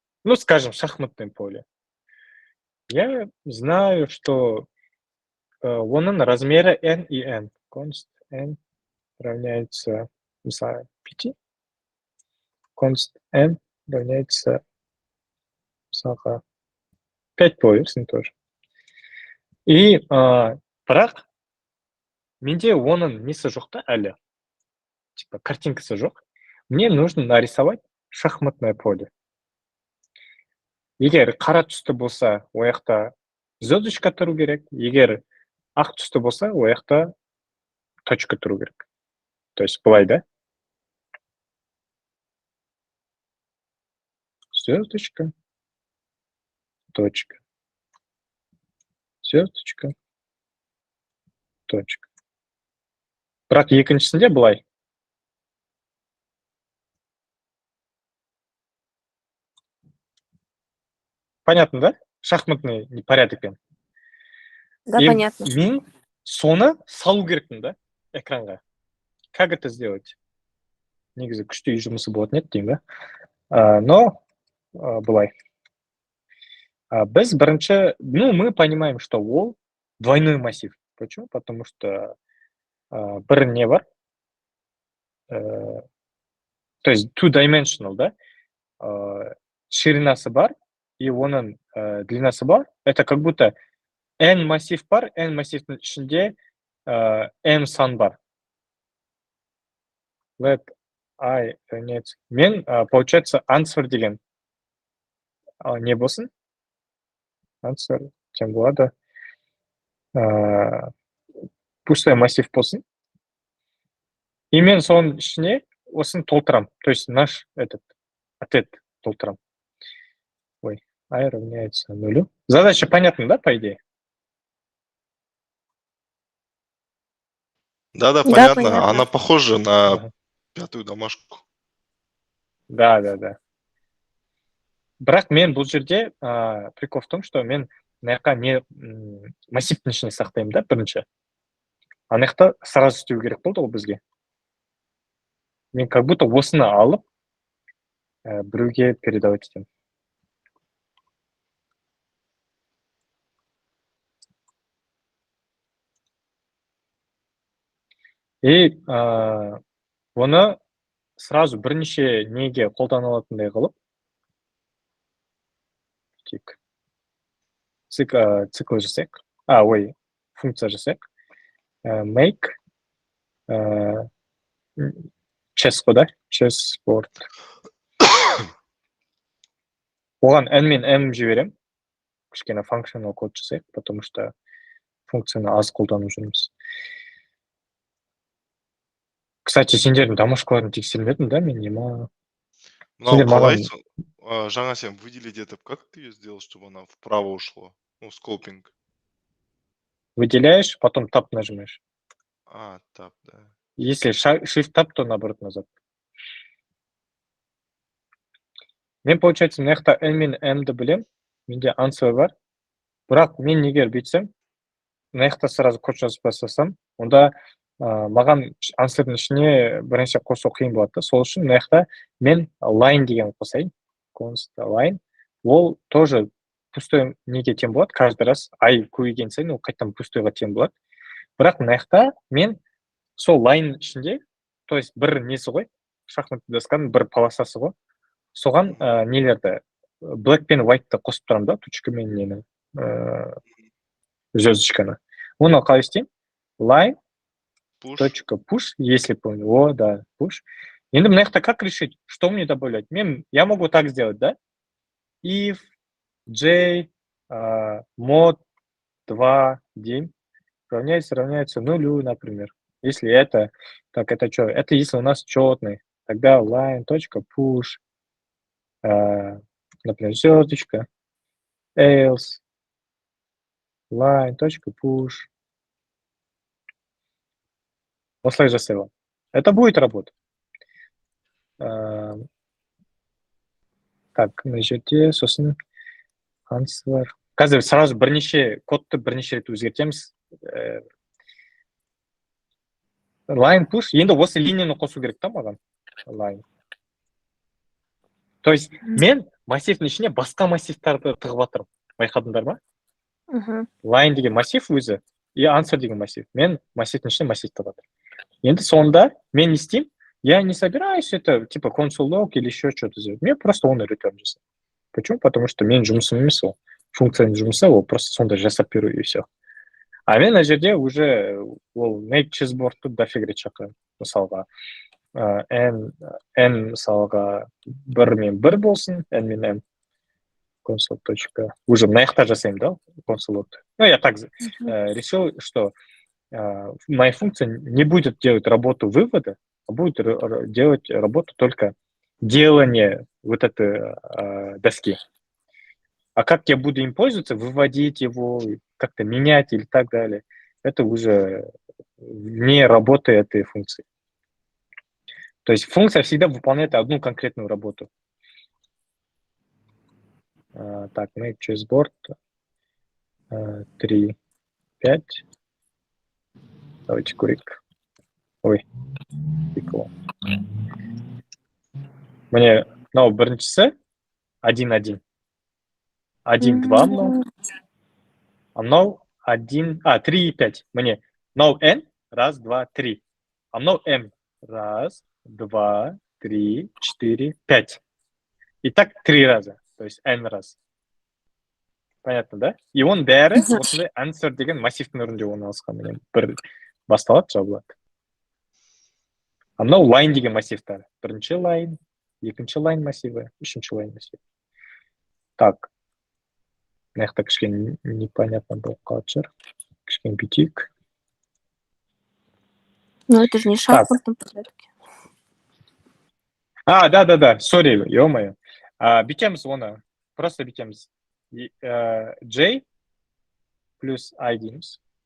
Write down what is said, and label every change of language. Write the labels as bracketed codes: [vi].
[ru] Ну, скажем, шахматное поле. Я знаю, что оның размеры n и n. Const n равняется, не знаю, 5. Const n равняется, [kk] мысалға, 5 қойырсың [ru] тоже. [kk] И бірақ менде оның несі жоқ та әлі. Типа картинкасы жоқ. [ru] Мне нужно нарисовать шахматное поле. [kk] Егер қара түсті болса, о жақта звездочка тұру керек. Егер ақ түсті болса, о жақта точка тұру керек. То есть былай, да? [ru] Звездочка, точка. Звездочка, точка. [kk] Бірақ екіншісінде былай. [ru] Понятно, да? Шахматный порядокпен. Да, И понятно. [kk] мен соны салу керекпін, да, экранға. [ru] Как это сделать? [kk] Негізі күшті үй жұмысы болатын еді деймін, да? Но былай. Біз бірінші, [ru] ну, мы понимаем, что ол двойной массив. Почему? Потому что [kk] бір не бар. [ru] То есть two-dimensional, да? [kk] Ширинасы бар, и оның длинасы бар. [ru] Это как будто [kk] n массив бар, n массивтің ішінде m сан бар. [ru] Let I равняется. [kk] Мен, получается, answer деген не болсын? Answer, тем болады. Пустой массив болсын. И мен соның ішіне осын толтырам. То есть наш ответ толтырам. [ru] Ой, I равняется 0. Задача понятна, да, по идее? Да, Да, понятно. понятно. Она похожа на Ага. 5-ю домашку. Да. [kk] Бірақ мен бұл жерде [ru] прикол в том, что [kk] мен мына жаққа не массивтің ішіне сақтаймын, да, бірінші. Ана жақта сразу істеу керек болды ол бізге. Мен как будто осыны алып біреуге передавать етемін. И оны сразу бірнеше неге қолдана алатындай қылып, тек цикл жасайық. Функция жасайық. [en] Make chessboard, да? Chessboard. [kk] Оған n мен m жіберем. Кішкене functional код жасайық, потому что функцияны аз қолданып жүрміз. Кстати, сендердің домашкаларын тексермедің, да, мен нема? Мынау қалай? Жаңа сен выделить етіп, [ru] как ты ее сделал, чтобы она вправо ушло? Ну, скопинг. Выделяешь, потом tab нажимаешь. Tab, да. Если shift-tab, то наоборот назад. [kk] Мен, получается, мына жақта n мен m-ді білем, менде answer бар. Бірақ мен егер бүйтсем, мына жақта сразу код жазып бастасам, онда маған answerдің ішіне бірінші қосу қиын болады. Сол үшін мына жақта мен line деген қосайын. Const line. Ол тоже пустой неге тең болады. Каждый раз I көбейген сайын ол қайтадан пустойға тең болады. Бірақ мына жақта мен сол line ішінде, то есть бір несі ғой, шахматты досканың бір полосасы ғой. Соған нелерді, black пен white'ты қосып тұрамын да, тучка мен нені, звездочканы. Оны қалай істеймін? [ru] Line, точка, push, если помню. Да, push. [kk] Енді мына жақта [ru] как решить? Что мне добавлять? Я могу так сделать, да? If j mod 2 день равняется 0, например. Если это, так это что? Это если у нас четный. Тогда line.push, например, звездочка, else, line.push. [kk] Осылай жасайла. [ru] Это будет работать. Так, [kk] на жерде сосын answer. қазір сразу бірнеше кодты бірнеше рет өзгертеміз. Line push, енді осы линияны қосу керек та маған. [en] Line. [kk] То есть мен массивтің ішіне басқа массивтарды тығып жатырмын. Байқадыңдар ма? Line деген массив өзі, и answer деген массив. Мен массивтің ішіне массив тығып жатырмын. Енді сонда мен не істеймін? [ru] Я не собираюсь это, типа, console.log или еще что-то сделать. Мне просто [kk] он return жасайды. [ru] Почему? [kk] Потому что мен жұмысым емес ол. Функцияның жұмысы, ол просто сонда жасап беру и все. А мен ана жерде уже ол make chessboard'ты дофига рет шақырамын. Мысалға, n мысалға 1 мен 1 болсын, n мен n. [en] Console. [ru] Уже [kk] мына жақта жасаймын да, [ru] console. Ну, я так решил, что моя функция не будет делать работу вывода, а будет делать работу только делания вот этой доски. А как я буду им пользоваться, выводить его, как-то менять или так далее, это уже вне работы этой функции. То есть функция всегда выполняет одну конкретную работу. Так, make chessboard 3, 5. Давайте курик. Ой, прикол. [kk] Мне, ну, біріншісі 1-1. 1-2 мынау. А мынау 3-5. Мне мынау n, 1, 2, 3. А мынау m. [ru] 1, 2, 3, 4, 5. И так 3 раза. То есть n раз. Понятно, да? [kk] И он бәрі осындай answer деген массивтің үрінде орналасқан. Міне бір басталады, жабылады. А мынау line деген массивтар. Бірінші line, екінші line массиві, үшінші line массиві. [ru] Так. [kk] Мына жақта кішкене непонятно болып қалады шығар. Кішкене бүйтейік. [ru] Ну, это же не шахматном порядке. [kk] Да. Sorry, ё-моё. Бүйтеміз оны. Просто бүйтеміз. J плюс I дейміз.